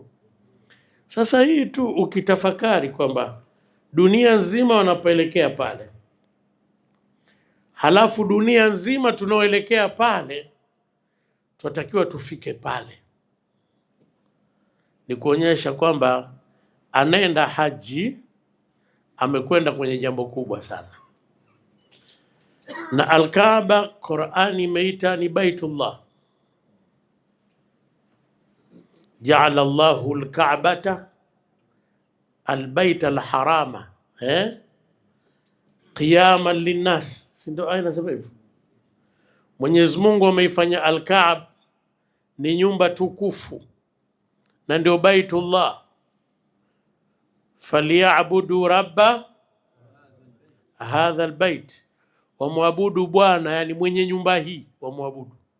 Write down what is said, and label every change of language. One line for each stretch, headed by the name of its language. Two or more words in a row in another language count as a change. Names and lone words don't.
Swahili: Sasa hii tu ukitafakari kwamba dunia nzima wanapoelekea pale, halafu dunia nzima tunaoelekea pale tunatakiwa tufike pale, ni kuonyesha kwamba anaenda haji amekwenda kwenye jambo kubwa sana. Na Al-Kaaba Qur'ani imeita ni Baitullah,
Arabic: جعل الله الكعبة البيت الحرام قياما للناس,
Swahili: si ndio aya inasema hivyo? Mwenyezi Mungu ameifanya Al-Kaaba ni nyumba tukufu na ndio Baitullah.
Arabic: فليعبدوا رب هذا البيت,
Swahili: wamwabudu Bwana, yani mwenye nyumba hii wamwabudu.